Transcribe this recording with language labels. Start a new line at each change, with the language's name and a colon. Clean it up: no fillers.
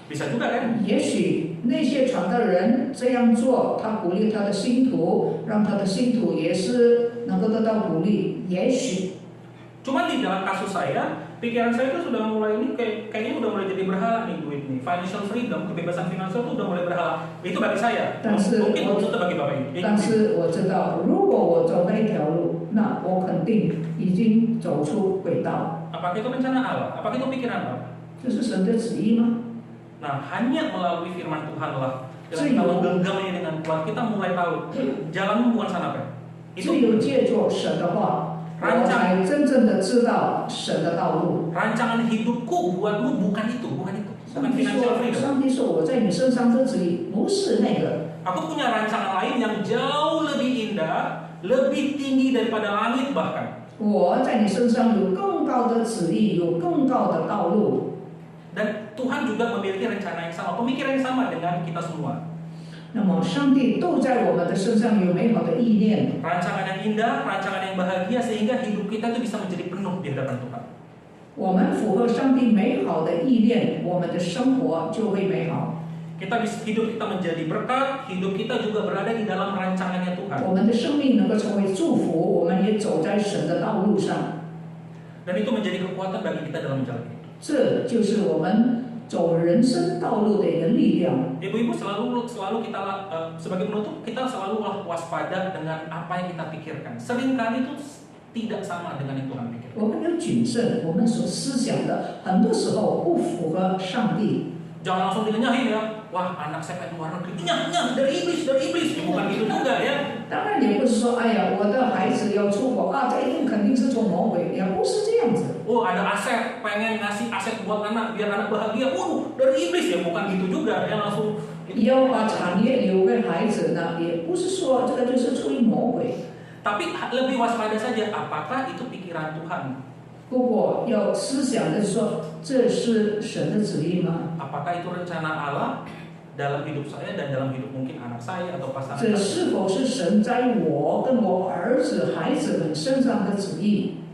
Indonesian: Bisa juga kan?
Chinese: 也许那些传道人这样做，他鼓励他的信徒，让他的信徒也是能够得到鼓励。也许。
Indonesian: Cuman di dalam kasus saya, pikiran saya itu sudah mulai ini kayaknya udah mulai jadi berhala nih duit nih. Financial freedom, kebebasan finansial itu udah mulai berhala. Itu bagi saya. Mungkin itu bagi Bapak Ibu.
Chinese: 但是我知道，如果我走那条路，那我肯定已经走出轨道。
Indonesian: Apakah itu rencana Allah? Apakah itu pikiran Allah?
Chinese: 这是神的旨意吗？
Indonesian: Nah, hanya melalui firman Tuhan lah. Dengan kita menggenggamnya dengan kuat, kita mulai tahu jalanmu bukan sana Pak.
Chinese: 只有借助神的话，我才真正的知道神的道路。
Indonesian: Rancangan hidupku buatmu bukan itu, bukan financial freedom.
Chinese: 上帝说我在你身上的旨意不是那个。
Indonesian: Aku punya rancangan lain yang jauh lebih indah, lebih tinggi daripada langit bahkan.
Chinese: 我在你身上有更高的旨意，有更高的道路。
Indonesian: Dan Tuhan juga memiliki rencana yang sama, pemikiran yang sama dengan kita semua.
Chinese: 那么上帝都在我们的身上有美好的意念。
Indonesian: Rancangan yang indah, rancangan yang bahagia sehingga hidup kita itu bisa menjadi penuh di hadapan Tuhan.
Chinese: 我们符合上帝美好的意念，我们的生活就会美好。
Indonesian: Hidup kita menjadi berkat, hidup kita juga berada di dalam rancangannya Tuhan.
Chinese: 我们的生命能够成为祝福，我们也走在神的道路上。
Indonesian: Dan itu menjadi kekuatan bagi kita dalam menjalani hidup.
Chinese: 这就是我们走人生道路的一个力量。
Indonesian: Ibu-ibu selalu kita sebagai penutup kita selalu waspada dengan apa yang kita pikirkan. Seringkali itu tidak sama dengan yang Tuhan pikirkan.
Chinese: 我们要谨慎，我们所思想的很多时候不符合上帝。
Indonesian: Jangan langsung dinyahin ya, wah anak saya pengen luar negeri, nyah dari iblis, ya, bukan gitu juga ya.
Chinese: 当然也不是说，哎呀，我的孩子要出国啊，这一定肯定是从魔鬼，也不是这样子。
Indonesian: Oh ada aset, pengen ngasih aset buat anak biar anak bahagia, dari iblis ya, bukan gitu juga ya langsung.
Chinese: 要把产业留给孩子呢，也不是说这个就是出于魔鬼。
Indonesian: Tapi lebih waspada saja, apakah itu pikiran Tuhan?
Chinese: 不过要思想的说，这是神的旨意吗？
Indonesian: Apakah itu rencana Allah dalam hidup saya dan dalam hidup mungkin anak saya atau pasangan
Chinese: 这是否是神在我跟我儿子、孩子们身上的旨意？